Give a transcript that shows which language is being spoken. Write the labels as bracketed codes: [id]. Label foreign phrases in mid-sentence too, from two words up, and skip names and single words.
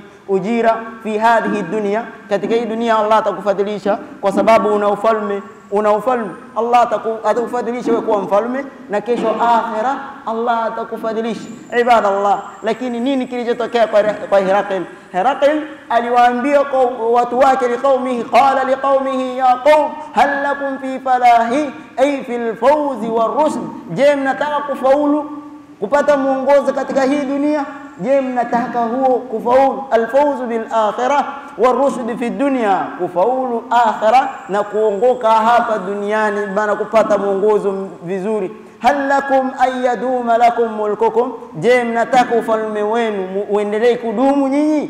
[sw] Ujira [ar] في هذه الدنيا, [sw] katika hii dunia Allah atakufadhilisha kwa sababu una ufalme, Allah atakufadhilisha wewe kuwa mfalme, na kesho akhira Allah atakufadhilisha. Ibadallah, lakini nini kilichotokea kwa Herakl? Herakl aliwaambia watu wake, [ar] لقومه، قال لقومه يا قوم هل لكم في فلاح أي في الفوز والرشد, je, [sw] mnataka kufaulu, kupata muongozo katika hii dunia? Je, mnataka huo kufaulu, [ar] الفوز بالآخرة والرشد في الدنيا, [sw] kufaulu akhirah na kuongoka hapa duniani, bana kupata muongozo vizuri. [ar] هل لكم أيدوم لكم ملككم, [sw] je, mnataka ufalme wenu uendelee kudumu nyinyi?